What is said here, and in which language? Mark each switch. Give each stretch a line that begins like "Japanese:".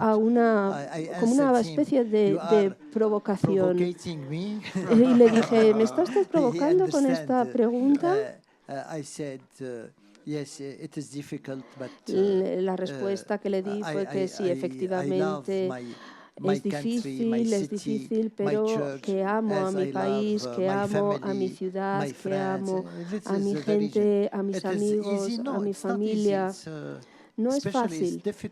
Spanish: a una especie de provocación.
English: Provocating me.
Spanish: Y le dije, ¿me está usted provocando con esta pregunta?
English: I said, yes, it is difficult, but
Spanish: La respuesta que le di fue que sí, efectivamente es difícil, pero que amo a mi país, que amo a mi ciudad, que amo a mi gente, a mis amigos, a mi familia. No es fácil.